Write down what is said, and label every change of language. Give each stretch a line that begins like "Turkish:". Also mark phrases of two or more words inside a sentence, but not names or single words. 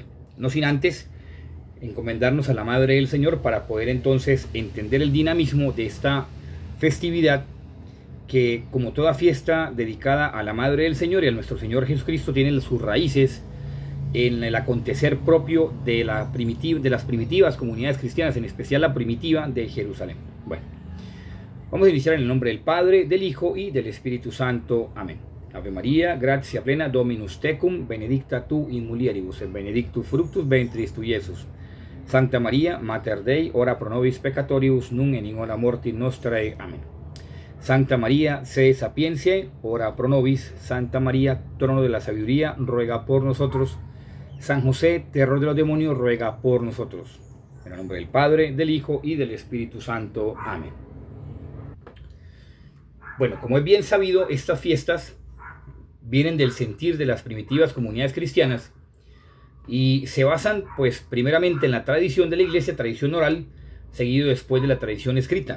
Spanish: No sin antes encomendarnos a la Madre del Señor para poder entonces entender el dinamismo de esta festividad que, como toda fiesta dedicada a la Madre del Señor y a nuestro Señor Jesucristo, tiene sus raíces en el acontecer propio de las primitivas comunidades cristianas, en especial la primitiva de Jerusalén. Bueno, vamos a iniciar en el nombre del Padre, del Hijo y del Espíritu Santo. Amén.
Latin: Ave María, gratia plena, Dominus tecum, benedicta tu in mulieribus, et benedictus fructus ventris tui, Iesus. Santa María, Mater Dei, ora pro nobis peccatoribus, nun et in hora mortis nostrae. Amén. Santa María, se sapientiae, ora pro nobis.
Spanish: Santa María, trono de la sabiduría, ruega por nosotros. San José, terror de los demonios, ruega por nosotros. En el nombre del Padre, del Hijo y del Espíritu Santo. Amén. Bueno, como es bien sabido, estas fiestas vienen del sentir de las primitivas comunidades cristianas y se basan, pues, primeramente en la tradición de la iglesia, tradición oral, seguido después de la tradición escrita.